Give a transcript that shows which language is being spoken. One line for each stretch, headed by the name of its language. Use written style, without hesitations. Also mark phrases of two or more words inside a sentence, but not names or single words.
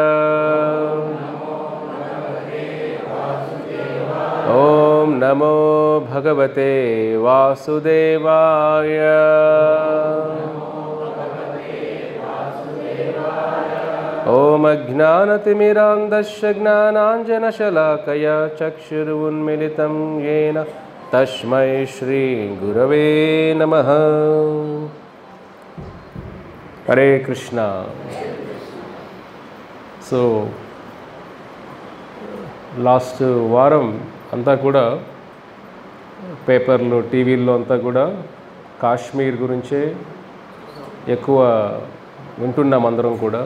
Sanskrit: ओम नमो भगवते वासुदेवाय ओम अज्ञानतिमिरान्धस्य ज्ञानाञ्जनशलाकया चक्षुरुन्मिलितं येन तस्मै श्री गुरवे नमः। हरे कृष्णा।
English: so last
Telugu: వారం అంతా కూడా పేపర్లు టీవీల్లో అంతా కూడా కాశ్మీర్ గురించే ఎక్కువ వింటున్నాం అందరం కూడా.